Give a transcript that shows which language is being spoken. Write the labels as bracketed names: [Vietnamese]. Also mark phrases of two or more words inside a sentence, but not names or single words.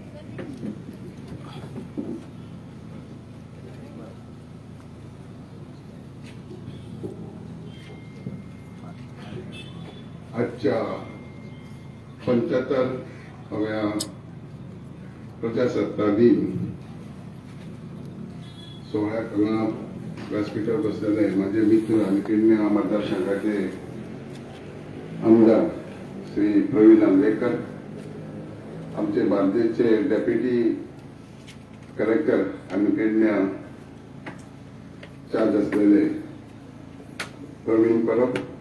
[Marathi] आजच्या 75व्या प्रजासत्ताक दिन सोहळ्यात व्यासपीठावर बसलेले माझे मित्र आणि पेडणे मतदारसंघाचे आमदार श्री प्रवीण आंबेकर, आमचे बार्देसचे [English] deputy collector [Marathi] आणि पेडणे चार्ज असलेले प्रवीण परब,